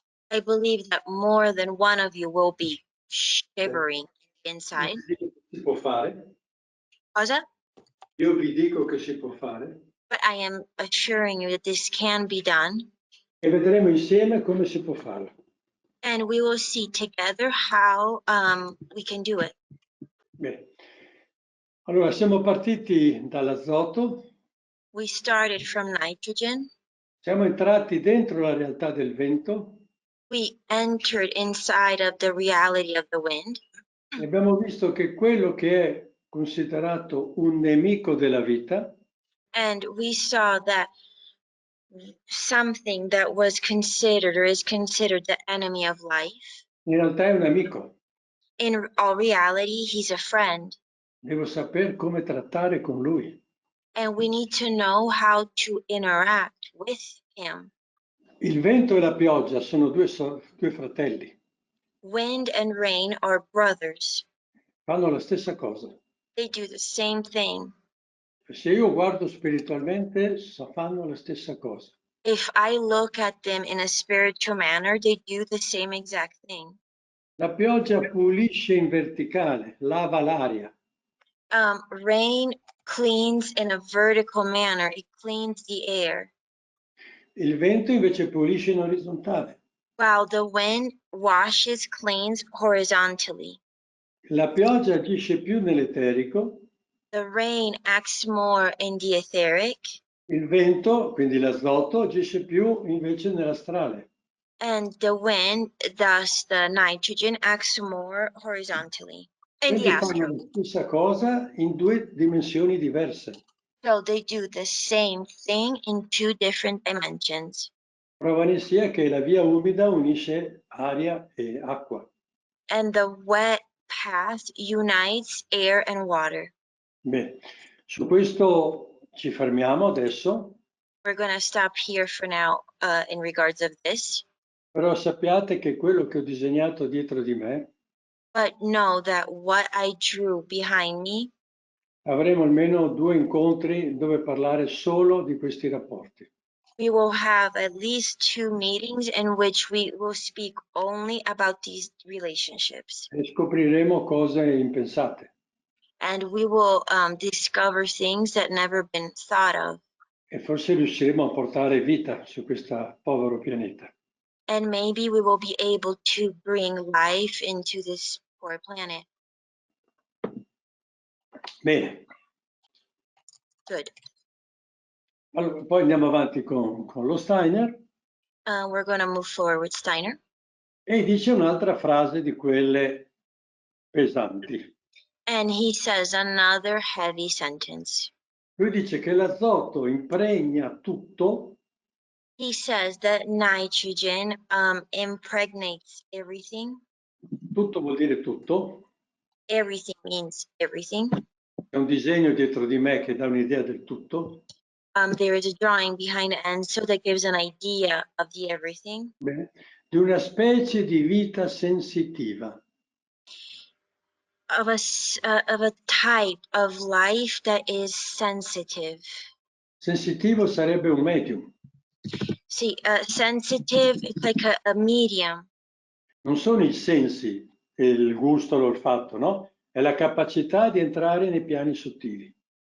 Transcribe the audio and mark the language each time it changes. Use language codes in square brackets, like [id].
[en] I believe that more than one of you will be shivering inside. [it] Si può fare. Cosa? Io vi dico che si può fare. [en] But I am assuring you that this can be done. [it] E vedremo insieme come si può farlo. [en] And we will see together how we can do it. [it] Bene. Allora, siamo partiti dall'azoto. [en] We started from nitrogen. [it] Siamo entrati dentro la realtà del vento. [en] We entered inside of the reality of the wind. [it] E abbiamo visto che quello che è considerato un nemico della vita [en] And we saw that something that was considered or is considered the enemy of life, [it] in realtà è un amico. [en] in all reality, he's a friend. [it] Devo saper come trattare con lui. [en] And we need to know how to interact with him. [it] Il vento e la pioggia sono due fratelli. [en] Wind and rain are brothers. [it] Fanno la stessa cosa. [en] They do the same thing. [it] Se io guardo spiritualmente, fanno la stessa cosa. [en] If I look at them in a spiritual manner, they do the same exact thing. [it] La pioggia pulisce in verticale, lava l'aria. [en] Rain cleans in a vertical manner. It cleans the air. [it] Il vento invece pulisce in orizzontale. [en] While the wind washes, cleans horizontally. [it] La pioggia agisce più nell'eterico. [en] The rain acts more in the etheric. [it] Il vento, quindi l'azoto, agisce più invece nell'astrale. [en] And the wind, thus the nitrogen, acts more horizontally in the [it] Quindi fanno [en] astral. [it] la stessa cosa in due dimensioni diverse. [en] So they do the same thing in 2 different dimensions. [it] Prova ne sia che la via umida unisce aria e acqua. [en] And the wet path unites air and water. [it] Bene, su questo ci fermiamo adesso. [en] we're going to stop here for now in regards of this. [it] Però sappiate che quello che ho disegnato dietro di me, [en] But know that what I drew behind me, [it] avremo almeno 2 incontri dove parlare solo di questi rapporti. [en] we will have at least 2 meetings in which we will speak only about these relationships. [it] E scopriremo cose impensate. [en] And we will discover things that never been thought of. [it] E forse riusciremo a portare vita su questo povero pianeta. [en] And maybe we will be able to bring life into this poor planet. [it] Bene. [en] Good. [it] Allora, poi andiamo avanti con lo Steiner [en] We're going to move forward with Steiner. [it] e dice un'altra frase di quelle pesanti. [en] And he says another heavy sentence. [it] Lui dice che l'azoto impregna tutto [en] He says that nitrogen impregnates everything. [it] tutto vuol dire tutto. [en] Everything means everything. [it] C'è un disegno dietro di me che dà un'idea del tutto. [en] There is a drawing behind Enzo that gives an idea of the everything. [it] Bene. Di una specie di vita sensitiva. [en] Of a type of life that is sensitive. [it] Sensitivo sarebbe un medium. [en] See, sensitive, it's like a medium. [it] Non sono i sensi, il gusto, l'olfatto, no? È la capacità di entrare nei piani sottili.